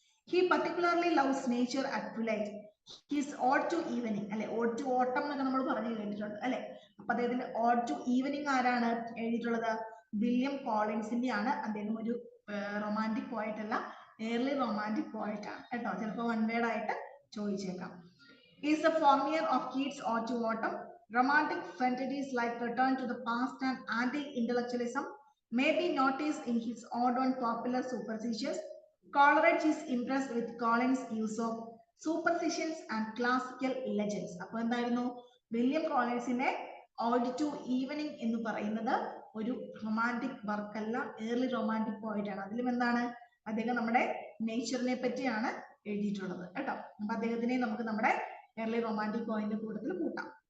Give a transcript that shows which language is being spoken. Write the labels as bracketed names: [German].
[English] He particularly loves nature at twilight. His ode to evening അല്ലെ. [Malayalam] Odd to ഓട്ടം എന്നൊക്കെ നമ്മൾ പറഞ്ഞു കേട്ടിട്ടുണ്ട് അല്ലെ. അപ്പൊ അദ്ദേഹത്തിന്റെ ഓഡ് ടു ഈവനിങ് ആരാണ് എഴുതിയിട്ടുള്ളത്? വില്യം കോളിൻസിന്റെ ആണ്. അദ്ദേഹം ഒരു റൊമാൻറ്റിക് പോയറ്റ് അല്ല, ഏർലി റൊമാൻറ്റിക് പോയറ്റ് ആണ് കേട്ടോ. ചിലപ്പോൾ വൺ വേർഡ് ആയിട്ട് ചോദിച്ചേക്കാം. [English] Is the formula of Keats' Ode to Autumn. Romantic fantasies like return to the past and anti-intellectualism may be noticed in his ode on popular superstitions. Coleridge is impressed with Collins' use of superstitions and classical legends. [Malayalam] അപ്പോൾ എന്തായിരുന്നു William കോളിൻസിന്റെ odd to evening എന്ന് പറയുന്നത് ഒരു romantic വർക്കല്ല, early romantic point ആണ്. അതിലും എന്താണ് അദ്ദേഹം നമ്മുടെ നേച്ചറിനെ പറ്റിയാണ് എഴുതിയിട്ടുള്ളത് കേട്ടോ. അപ്പൊ അദ്ദേഹത്തിനെ നമുക്ക് നമ്മുടെ ഏർലി റൊമാൻറ്റിക് പോയിന്റ് കൂട്ടത്തിൽ കൂട്ടാം.